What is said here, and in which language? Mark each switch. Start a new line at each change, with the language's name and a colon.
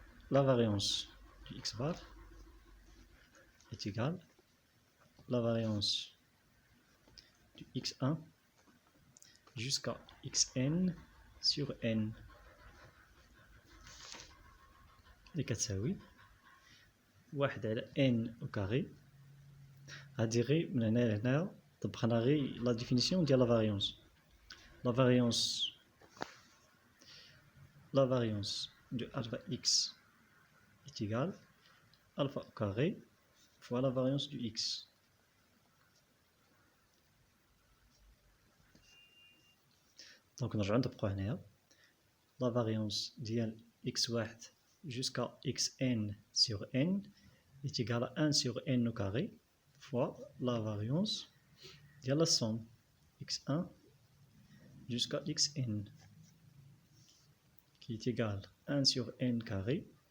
French: La variance du x bar est égale à la variance du x1 jusqu'à xn sur n.
Arabic: اللي كتساوي 1 على n
French: au carré.
Arabic: هادي غير من هنا لهنا طبقنا غير لا ديفينيسيون ديال لا فاريونس.
French: La variance de alpha x est égale à alpha au carré fois la variance du x. Donc
Arabic: نرجعو نطبقو هنايا
French: la variance ديال x1 jusqu'à xn sur n est égale à 1 sur n au carré fois la variance de la somme x1 jusqu'à xn qui est égale à 1 sur n carré